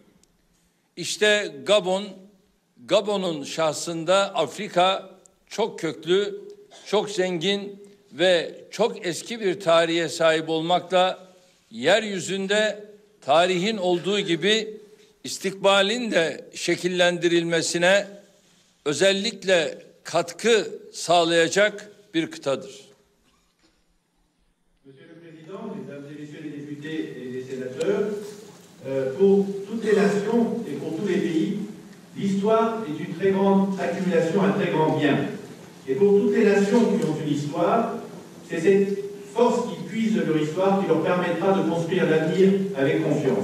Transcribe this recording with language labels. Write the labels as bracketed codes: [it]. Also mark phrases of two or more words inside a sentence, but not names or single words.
[tr] İşte Gabon'un şahsında Afrika çok köklü, çok zengin ve çok eski bir tarihe sahip olmakla yeryüzünde tarihin olduğu gibi istikbalin de şekillendirilmesine özellikle katkı sağlayacak bir kıtadır. [fr] Monsieur le Président, Mesdames et Messieurs les députés et les sénateurs, pour toutes les nations et pour tous les pays, l'histoire est une très grande accumulation, un très grand bien. Et pour toutes les nations qui ont une histoire, c'est cette force qui puise leur histoire qui leur permettra de construire l'avenir avec confiance.